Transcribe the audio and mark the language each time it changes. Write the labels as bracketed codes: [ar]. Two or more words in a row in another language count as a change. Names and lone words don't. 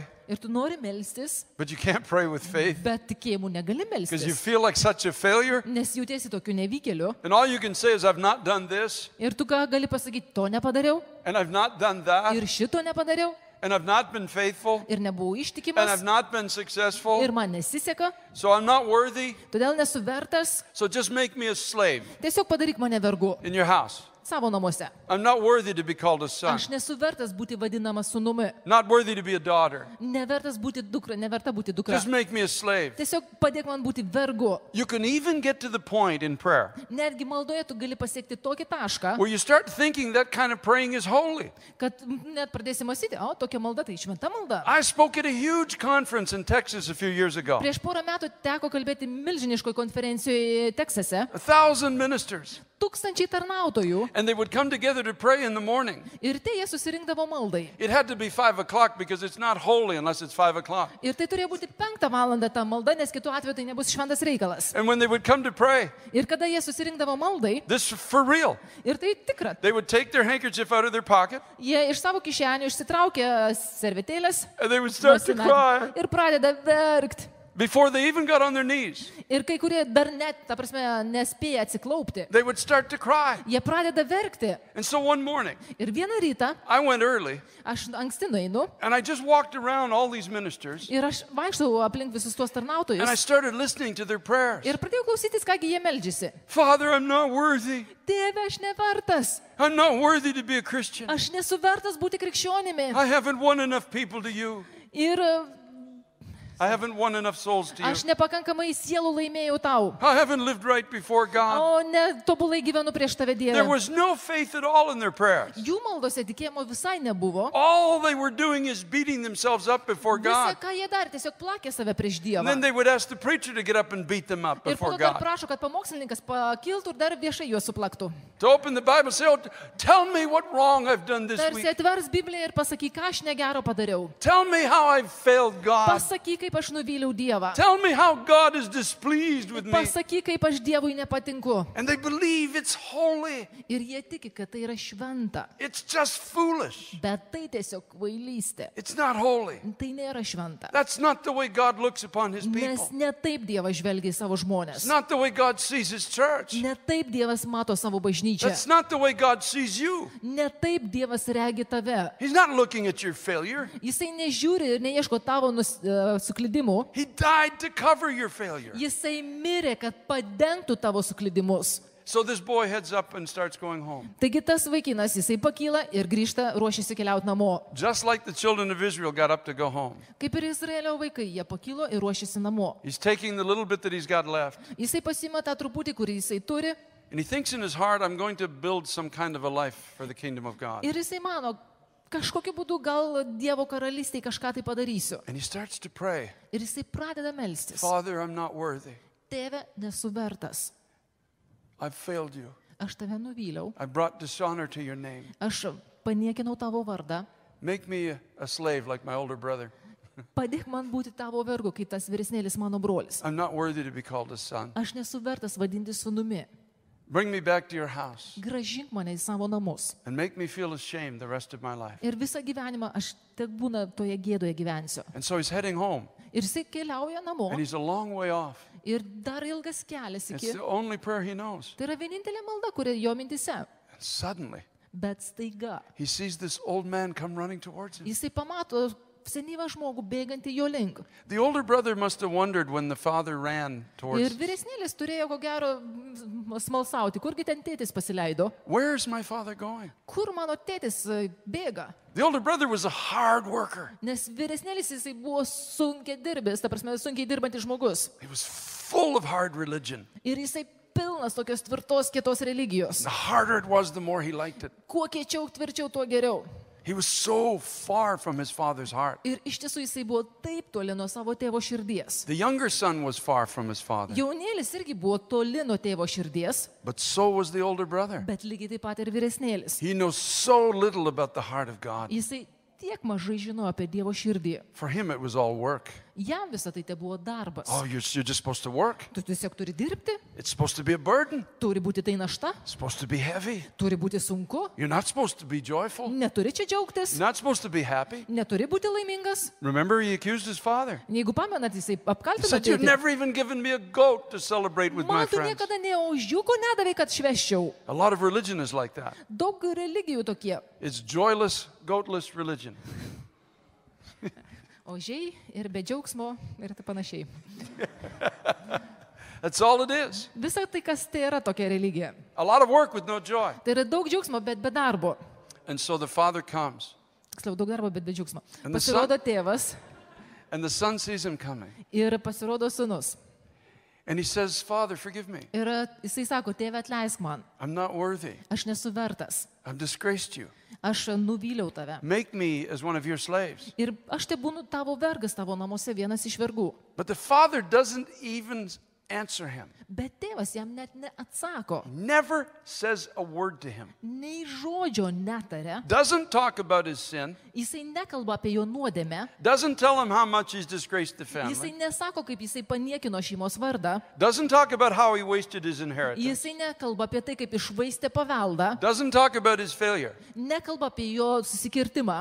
[lt] ir tu nori melstis, [en] but you can't pray with faith [lt] bet tikėjimu negali [en] because you [lt] melstis, [en] feel like such a failure. [lt] nes jautiesi tokiu nevykėliu. [en] And all you can say is, I've not done this, [lt] Ir tu ką gali pasakyti, to nepadariau, [en] and I've not done that, [lt] ir šito nepadariau, [en] and I've not been faithful, [lt] ir nebuvau [en] and [lt] ištikimas, [en] I've not been successful, [lt] ir man nesiseka, [en] so I'm not worthy, [lt] todėl nesu vertas, [en] so just make me a slave [lt] tiesiog padaryk mane vergu [en] in your house. [lt] savo namuose. [en] I'm not worthy to be called a son. [lt] Aš nesu vertas būti vadinamas sūnumi. [en] Not worthy to be a daughter. [lt] Nevertas būti dukra, neverta būti dukra. [en] Just make me a slave. [lt] Tiesiog padėk man būti vergu. [en] You can even get to the point in prayer [lt] Netgi maldoje tu gali pasiekti tokį tašką, [en] where you start thinking that kind of praying is holy. [lt] kad net pradėsi mąstyti, o tokia malda tai šventa malda. [en] I spoke at a huge conference in Texas a few years ago. [lt] Prieš porą metų teko kalbėti milžiniškoje konferencijoje Teksase. [en] 1,000 ministers. [lt] 1000 tarnautojų. [en] And they would come together to pray in the morning. [lt] Ir tai jie susirinkdavo maldai. [en] It had to be 5 o'clock because it's not holy unless it's 5 o'clock. [lt] Ir tai turėjo būti 5 valandą ta malda, nes kitu atveju tai nebus šventas reikalas. [en] And when they would come to pray, [lt] Ir kada jie susirinkdavo maldai, [en] this for real, [lt] ir tai tikra, [en] they would take their handkerchief out of their pocket [lt] jie iš savo kišenių išsitraukė servetėlės [en] and they would start to cry [lt] ir pradeda verkti. [en] before they even got on their knees. [lt] Ir kai kurie dar net, ta prasme, nespėja atsiklaupti. [en] They would start to cry. [lt] Jie pradeda verkti. [en] And so one morning, [lt] Ir vieną rytą, [en] I went early [lt] aš anksti nueinu [en] and I just walked around all these ministers [lt] ir aš vaikštau aplink visus tuos [en] and I [lt] tarnautojus [en] started listening to their prayers. [lt] ir pradėjau klausytis, kągi jie meldžiasi. [en] Father, I'm not worthy. [lt] Tėve, aš nevertas. [en] I'm not worthy to be a Christian. [lt] Aš nesu vertas būti krikščionimi. [en] I haven't won enough people to you. [lt] Ir [en] I haven't won enough souls to you. [lt] aš nepakankamai sielų laimėjau tau. [en] I haven't lived right before God. [lt] O ne tobulai gyvenu prieš tave, [en] There [lt] Dieve. [en] was no faith at all in their prayers. [lt] Jų maldose tikėjimo visai nebuvo. [en] All they were doing is beating themselves up before [lt] Visa, [en] God. [lt] ką jie darė, tiesiog plakė save prieš [en] And then [lt] Dievą. [en] they would ask the preacher to get up and beat them up [lt] Ir [en] before [lt] po to dar [en] God. [lt] prašo, kad pamokslininkas pakiltų ir dar viešai juos suplaktų. [en] To open the Bible and say, oh, tell me what wrong I've done this [lt] Tarsi [en] week. [lt] atvers Bibliją ir pasakyk, ką aš negero padariau. [en] Tell me how I've failed God. [lt] Pasakyk, kaip aš nuvyliau Dievą. [en] Tell me how God is displeased with me. [lt] Pasakyk, kaip aš Dievui nepatinku. [en] And they believe it's holy. [lt] Ir jie tiki, kad tai yra šventa. [en] It's just foolish. [lt] Bet tai tiesiog kvailystė. [en] It's not holy. [lt] Tai nėra šventa. [en] That's not the way God looks upon his [lt] Nes [en] people. [lt] ne taip Dievas žvelgia į savo [en] It's [lt] žmonės. [en] not the way God sees his church. [lt] Ne taip Dievas mato savo bažnyčią. [en] That's not the way God sees you. [lt] Ne taip Dievas regi tave. [en] He's not looking at your failure. [lt] Jisai nežiūri ir neieško tavo suklydimų. [en] He died to cover your failure. [lt] Jisai mirė, kad padengtų tavo suklydimus. [en] So this boy heads up and starts going home. [lt] Taigi tas vaikinas, jisai pakyla ir grįžta, ruošiasi keliauti namo. [en] Just like the children of Israel got up to go home. [lt] Kaip ir Izraelio vaikai, jie pakilo ir ruošiasi namo. [en] He's taking the little bit that he's got left. [lt] Jisai pasima tą truputį, kurį jisai turi [en] And he thinks in his heart, I'm going to build some kind of a life for the kingdom of God. [lt] ir jisai mano, kažkokiu būdu gal Dievo karalystėje kažką tai padarysiu. [en] And he starts to pray, [lt] Ir jisai pradeda melstis. [en] Father, I'm not worthy. [lt] Tėve, nesu vertas. [en] I've failed you. [lt] Aš tave nuvyliau. [en] I brought dishonor to your name. [lt] Aš paniekinau tavo vardą. [en] Make me a slave like my older brother. [lt] Padėk man būti tavo vergu, kaip tas vyresnėlis mano brolis. [en] I'm not worthy to be called a son. [lt] Aš nesu vertas vadinti sūnumi. [en] Bring me back to your house [lt] Gražink mane į savo namus. [en] and make me feel ashamed the rest of my life. [lt] Ir visą gyvenimą aš tik būna toje gėdoje gyvensiu. [en] And so he's heading home, [lt] Ir jisai keliauja namo. [en] and he's a long way off. [lt] Ir dar ilgas kelias [en] It's [lt] iki. [en] the only prayer he knows. [lt] Tai yra vienintelė malda, kuri jo mintise. [en] And suddenly, [lt] Bet staiga [en] he sees this old man come running towards him. [lt] jisai pamato senyvą žmogų bėgantį jo link. [en] The older brother must have wondered when the father ran [lt] Ir [en] towards, [lt] vyresnėlis turėjo ko gero smalsauti, kurgi ten tėtis pasileido. [en] where's my father going? [lt] Kur mano tėtis bėga? [en] The older brother was a hard worker. [lt] Nes vyresnėlis jisai buvo sunkiai dirbęs, ta prasme, sunkiai dirbantis žmogus. [en] He was full of hard religion. [lt] Ir jisai pilnas tokios tvirtos, kietos religijos. [en] The harder it was, the more he liked it. [lt] Kuo kiečiau, tvirčiau, tuo geriau. [en] He was so far from his father's heart. [lt] Ir iš tiesų jisai buvo taip toli nuo savo tėvo širdies. [en] The younger son was far from his father, [lt] Jaunėlis irgi buvo toli nuo tėvo širdies, [en] but so was the older brother. [lt] bet lygiai taip pat ir vyresnėlis. [en] He knows so little about the heart of God. [lt] Jisai tiek mažai žino apie Dievo širdį. [en] For him, it was all work. [lt] Jam visą tai buvo darbas. [en] Oh, you're just supposed to work. [lt] Tu tiesiog turi dirbti, [en] It's supposed to be a burden. [lt] turi būti tai našta, [en] It's supposed to be heavy. [lt] turi būti sunku, [en] You're not supposed to be joyful. [lt] neturi čia džiaugtis, [en] You're not supposed to be happy. [lt] neturi būti laimingas. [en] Remember, he accused his father. [lt] Jeigu pamenat, jisai [en] He [lt] apkaltino [en] said, you've [lt] tėtį. [en] never even given me a goat to celebrate with my [lt] Man tu [en] friends. [lt] niekada neožiuko nedavai, kad šveščiau. [en] A lot of religion is like that. [lt] Daug religijų tokie. [en] It's joyless, goatless religion. [lt] Ožiai ir be džiaugsmo ir taip panašiai. [en] That's all it is. [lt] Visa tai, kas tai yra tokia religija. [en] A lot of work with no joy. [lt] Tai yra daug džiaugsmo, bet be darbo. [en] And so the father comes, [lt] Tiksliau, daug darbo, bet be džiaugsmo. [en] And the [lt] Pasirodo tėvas [en] and the son sees him coming. [lt] ir pasirodo sūnus. [en] And he says, Father, forgive me. [lt] Ir jisai sako, tėve atleisk man, [en] I'm not worthy. [lt] aš nesu vertas, [en] I've disgraced you. [lt] aš nuvyliau tave. [en] Make me as one of your slaves. [lt] Ir aš te būnu tavo vergas tavo namuose, vienas iš vergų. [en] But the father doesn't even answer him. [lt] Bet tėvas jam net neatsako, [en] Never says a word to him. [lt] nei žodžio netarė, [en] Doesn't talk about his sin. [lt] jisai nekalba apie jo nuodėmę, [en] Doesn't tell him how much he's disgraced the [lt] jisai [en] family. [lt] nesako, kaip jisai paniekino šeimos vardą, [en] Doesn't talk about how he wasted his inheritance. [lt] jisai nekalba apie tai, kaip išvaistė paveldą, [en] Doesn't talk about his failure. [lt] nekalba apie jo susikirtimą,